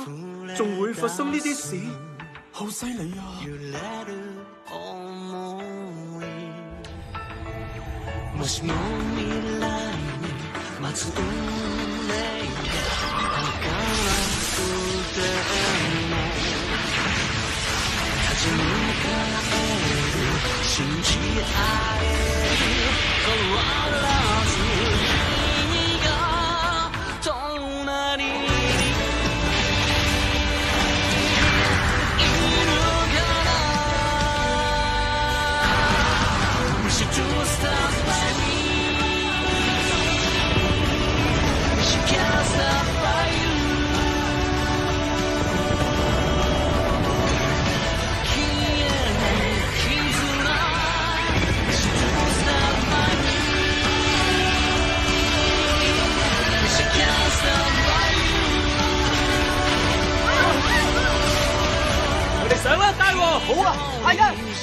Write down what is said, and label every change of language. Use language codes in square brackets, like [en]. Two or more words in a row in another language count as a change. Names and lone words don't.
[yue] 仲會發生呢啲事，好犀利啊！ [ja] もしも未来に待つ運命が儚くても立ち向かえる信じ合える変わらず君が隣にいるから [en] We should just stop by me.She can't stop by you. She don't stop by me. She can't stop by you. [yue] 我哋上啦，大和，好啊，係啊。